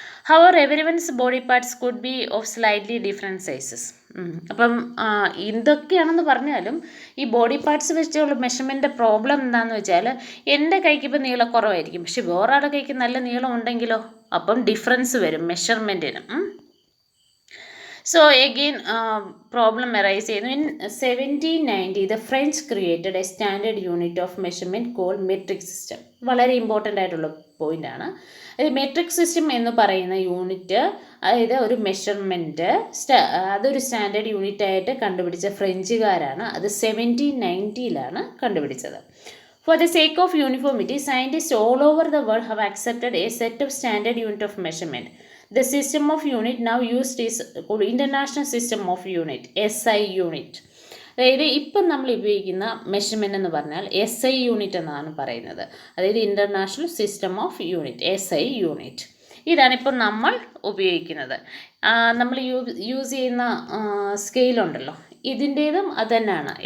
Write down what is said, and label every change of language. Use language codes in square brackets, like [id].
[en] However, everyone's body parts could be of slightly different sizes. [ml] അപ്പം എന്തൊക്കെയാണെന്ന് പറഞ്ഞാലും ഈ ബോഡി പാർട്സ് വെച്ചുള്ള മെഷർമെൻ്റ് പ്രോബ്ലം എന്താണെന്ന് വെച്ചാൽ, എൻ്റെ കൈക്ക് ഇപ്പോൾ നീളം കുറവായിരിക്കും, പക്ഷെ വേറൊരാളുടെ കൈക്ക് നല്ല നീളം ഉണ്ടെങ്കിലോ, അപ്പം ഡിഫറൻസ് വരും മെഷർമെൻറ്റിന്. [en] So again problem arise in 1790 the French created a standard unit of measurement called metric system. [ml] വളരെ ഇമ്പോർട്ടൻ്റ് ആയിട്ടുള്ള പോയിൻ്റാണ്. മെട്രിക് സിസ്റ്റം എന്ന് പറയുന്ന യൂണിറ്റ്, അതായത് ഒരു മെഷർമെൻറ്റ് അതൊരു സ്റ്റാൻഡേർഡ് യൂണിറ്റ് ആയിട്ട് കണ്ടുപിടിച്ച ഫ്രഞ്ചുകാരാണ്. അത് 1790 കണ്ടുപിടിച്ചത്. [en] For the sake of uniformity, scientists all over the world have accepted a set of standard unit of measurement. The system of unit now used is called International System of Unit, SI unit. [ml] അതായത് ഇപ്പം നമ്മൾ ഉപയോഗിക്കുന്ന measurement എന്ന് പറഞ്ഞാൽ SI unit എന്നാണ് പറയുന്നത്. അതായത് international system of unit, SI unit. ഇതാണിപ്പം നമ്മൾ ഉപയോഗിക്കുന്നത്. നമ്മൾ യൂസ് ചെയ്യുന്ന സ്കെയിലുണ്ടല്ലോ, ഇതിൻ്റേതും അത് തന്നെയാണ്.